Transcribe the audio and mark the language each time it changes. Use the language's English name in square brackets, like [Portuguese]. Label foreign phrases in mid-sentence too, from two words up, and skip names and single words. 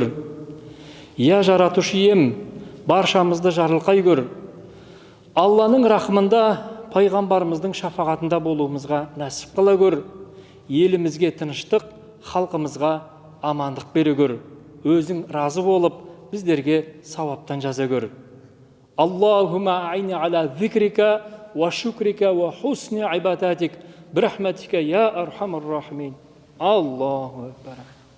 [Kazakh] Я жаратушы ием, баршамызды жарылқай көр. Алланың рахмында, пайғамбарымыздың шафағатында болуымызға нәсіп қыла көр. Елімізге тыныштық, халқымызға амандық бере көр. Өзің разы болып, біздерге сауаптан жаза көр. [Arabic] اللهم أعني على ذكرك وشكرك وحسن عبادتك برحمتك يا أرحم الراحمين. الله أكبر.